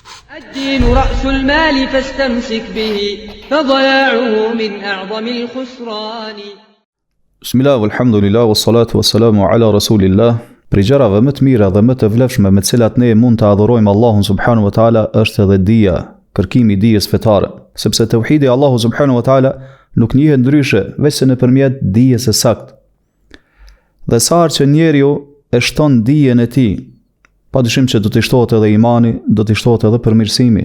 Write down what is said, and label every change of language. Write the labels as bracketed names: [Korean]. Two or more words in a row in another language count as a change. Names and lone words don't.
[Arabic] الدين رأس المال فاستمسك به فضياعه من أعظم الخسران. بسم الله، الحمد لله، والصلاة والسلام على رسول الله. [Albanian] Për gjërave më të mira dhe më të vlefshme me të cilat ne mund të adhurojmë Allahun [Arabic] سبحانه وتعالى [Albanian] është edhe dija, kërkimi i dijes fetare, sepse tauhidi Allahu [Arabic] سبحانه وتعالى [Albanian] nuk njihet ndryshe veç se nëpërmjet dijes së saktë. Dhe sa herë që njeriu e shton dijen e tij, padyshim që do të shtohet edhe imani, do të shtohet edhe përmirësimi.